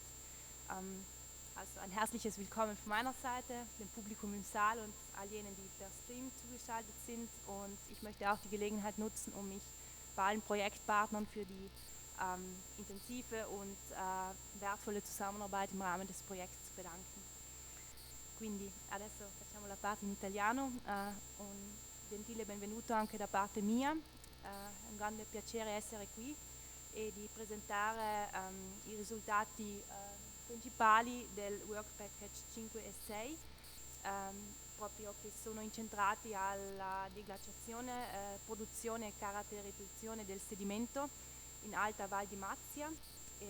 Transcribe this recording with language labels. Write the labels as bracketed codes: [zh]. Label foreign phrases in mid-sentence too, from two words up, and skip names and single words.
[de] Also ein herzliches Willkommen von meiner Seite, dem Publikum im Saal und all jenen, die per Stream zugeschaltet sind. Und ich möchte auch die Gelegenheit nutzen, um mich bei allen Projektpartnern für die intensive und wertvolle Zusammenarbeit im Rahmen des Projekts zu bedanken. [it] Quindi adesso facciamo la parte in italiano, un gentile benvenuto anche da parte mia, è un grande piacere essere qui e di presentare i risultati principali del [en] Work Package [it] 5 e 6, proprio che sono incentrati alla deglaciazione, produzione e caratterizzazione del sedimento in Alta Val di Mazia.